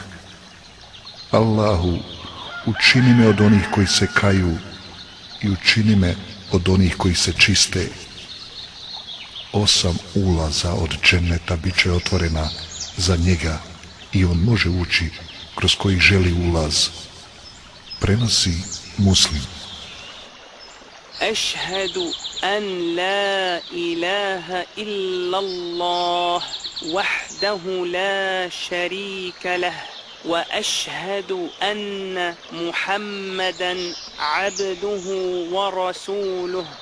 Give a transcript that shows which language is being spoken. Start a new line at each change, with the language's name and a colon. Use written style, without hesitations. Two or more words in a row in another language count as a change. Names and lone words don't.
Bosnian: Allahu, učini me od onih koji se kaju i učini me od onih koji se čiste. 8 ulaza od dženneta bit će otvorena za njega i on može ući kroz koji želi ulaz, prenosi Muslim.
Arabic: أشهد أن لا إله إلا الله وحده لا شريك له وأشهد أن محمدا عبده ورسوله.